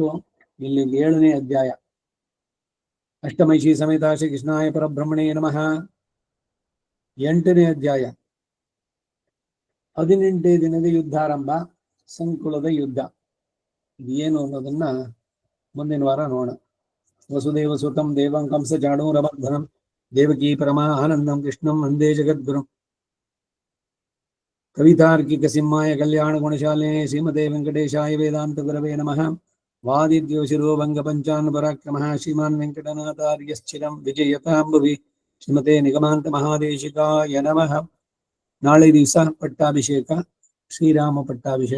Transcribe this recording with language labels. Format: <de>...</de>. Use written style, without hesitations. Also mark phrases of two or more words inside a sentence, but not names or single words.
<kn>ಇಲ್ಲಿ 7ನೇ ಅಧ್ಯಾಯ.</kn> <sa>ಅಷ್ಟಮೈಷಿ ಸಮೇತ ಶ್ರೀ ಕೃಷ್ಣಾಯ ಪರಬ್ರಹ್ಮಣೇ ನಮಃ.</sa> <kn>8ನೇ ಅಧ್ಯಾಯ. 18ನೇ ದಿನದ ಯುದ್ಧಾರಂಭ, ಸಂಕುಲದ ಯುದ್ಧ. ಏನು ಅನ್ನೋದನ್ನ ಮುಂದಿನ ವಾರ ನೋಡೋಣ.</kn> <sa>ವಸುದೇವ ಸುತಂ ದೇವಂ ಕಂಸ ಜಾಡೂರವರ್ಧನಂ ದೇವಕೀ ಪರಮಾ ಆನಂದಂ ಕೃಷ್ಣಂ ವಂದೇ ಜಗದ್ಗುರುಂ. ಕವಿತಾರ್ಕಿಕ ಸಿಂಹಾಯ ಕಲ್ಯಾಣ ಗುಣಶಾಲಿನೇ ಶ್ರೀಮತೆ ವೆಂಕಟೇಶಾಯ ವೇದಾಂತ ಗುರವೇ ನಮಃ. ವಾದಿದ್ಯೋ ಶಿರೋಭಂಗ ಪಂಚಾನ್ ಪರಾಕ್ರಮಃ ಶ್ರೀಮಾನ್ ವೆಂಕಟನಾಥಾರ್ಯಶ್ಚಿರಂ ವಿಜಯತಾಂಬುವಿ ಶ್ರೀಮತೆ ನಿಗಮಾಂತ ಮಹಾದೇಶಿಕಾಯ ನಮಃ.</sa> <kn>ನಾಳೆ ದಿವಸ ಪಟ್ಟಾಭಿಷೇಕ, ಶ್ರೀರಾಮ ಪಟ್ಟಾಭಿಷೇಕ.</kn>